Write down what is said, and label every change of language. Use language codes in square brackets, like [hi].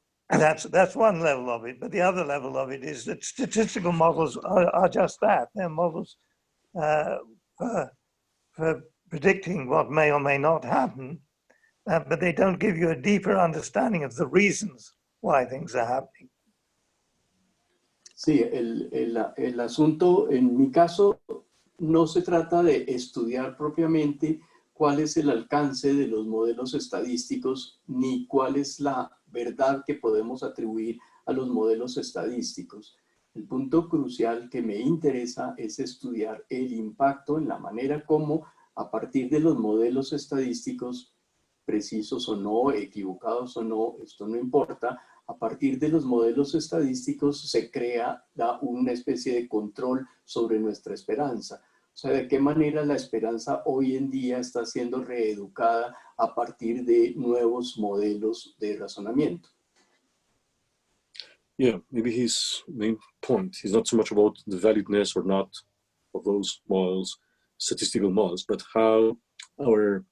[en] That's one level of it, but the other level of it is that statistical models are just that. They're models for predicting what may or may not happen, but they don't give you a deeper understanding of the reasons why things are happening. [es] Sí, el asunto en mi caso no se trata de estudiar propiamente cuál es el alcance de los modelos estadísticos ni cuál es la verdad que podemos atribuir a los modelos estadísticos. El punto crucial que me interesa es estudiar el impacto en la manera como a partir de los modelos estadísticos, precisos o no, equivocados o no, esto no importa, a partir de los modelos estadísticos se crea una especie de control sobre nuestra esperanza. O sea, de qué manera la esperanza hoy en día está siendo reeducada a partir de nuevos modelos de razonamiento. [en] Yeah, maybe his main point is not so much about the validness or not of those models, statistical models, but how our